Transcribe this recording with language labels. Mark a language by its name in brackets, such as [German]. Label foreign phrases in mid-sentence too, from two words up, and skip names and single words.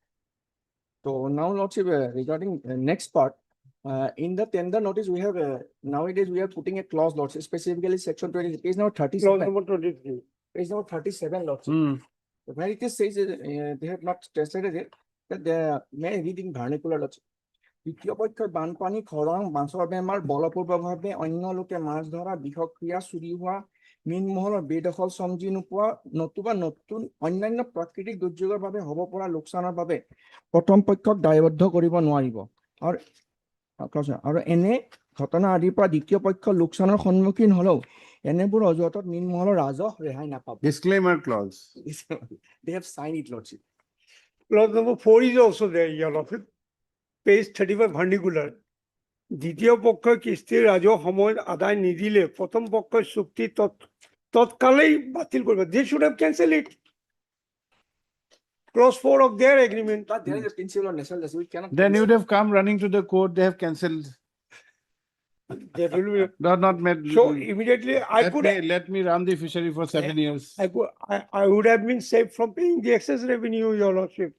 [English] So now, Lordship, regarding next part, in the tender notice, we have nowadays we are putting a clause, Lordship, specifically section 20, page number 37. clause number 23. Page number 37, Lordship. Hmm. Where it is says they have not tested it, that they may reading vernacular, Lordship. [Assamese] দ্বিতীয় পক্ষৰ বানপানী খৰাং মাছৰ বেমাৰ বলপূৰ্বকভাৱে অন্য লোকে মাছ ধৰা বিষক্ৰিয়া চুৰি হোৱা মীনমহলৰ বেদখল সমজি নোপোৱা নতুবা নতুন অন্যান্য প্ৰাকৃতিক দুৰ্যোগৰ বাবে হ'ব পৰা লোকচানৰ বাবে প্ৰথম পক্ষক দায়বদ্ধ কৰিব নোৱাৰিব আৰু এনে ঘটনা আদিৰ পৰা দ্বিতীয় পক্ষ লোকচানৰ সন্মুখীন হলেও এনেবোৰ অজুহাতত মীনমহলৰ ৰাজহ ৰেহাই নাপাব [English] Disclaimer clause. They have signed it, Lordship. Clause number 4 is also there, Your Lordship. Page 35 vernacular. [Assamese] দ্বিতীয় পক্ষ কিস্তিৰ ৰাজহ সময়ত আদায় নিদিলে প্ৰথম পক্ষৰ চুক্তি তৎকালেই বাতিল কৰিব. [English] They should have cancelled it. Clause 4 of their agreement. But there is a principle of national justice. We cannot. Then you would have come running to the court, they have cancelled. That will be, Not met. so immediately I could, Let me run the fishery for 7 years. I would have been saved from paying the excess revenue, your lordship.